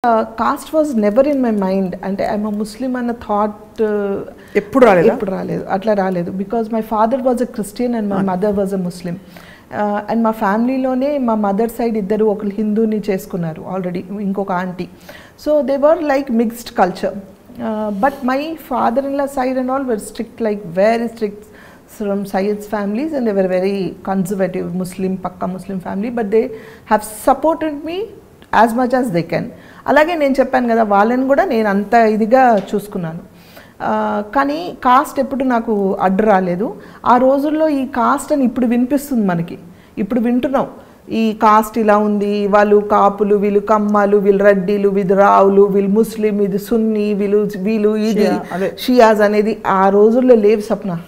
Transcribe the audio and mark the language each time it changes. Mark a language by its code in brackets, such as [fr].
[en] Caste was never in my mind. And I'm a Muslim and a thought. [te] ఎప్పుడు రాలేదు అట్లా రాలేదు [en] because my father was a Christian and my mother was a Muslim. And [te] మా ఫ్యామిలీలోనే మా mother side ఇద్దరు ఒకరు హిందూని చేసుకున్నారు already, ఇంకొక aunty. [en] So they were like mixed culture. But my father in law side and all were strict, like very strict from Syed's families, and they were very conservative Muslim, pakka Muslim family, but they have supported me as much as they can. [te] అలాగే నేను చెప్పాను కదా, వాళ్ళని కూడా నేను అంత ఇదిగా చూసుకున్నాను. కానీ కాస్ట్ ఎప్పుడు నాకు అడ్డు రాలేదు. ఆ రోజుల్లో ఈ కాస్ట్ అని ఇప్పుడు వినిపిస్తుంది మనకి, ఇప్పుడు వింటున్నాం ఈ కాస్ట్ ఇలా ఉంది, వాళ్ళు కాపులు, వీళ్ళు కమ్మాలు, వీళ్ళు రెడ్డిలు, వీళ్ళు రావులు, వీళ్ళు ముస్లిం, ఇది సున్నీ, వీళ్ళు ఇది షియాజ్ అనేది ఆ రోజుల్లో లేవు సప్న.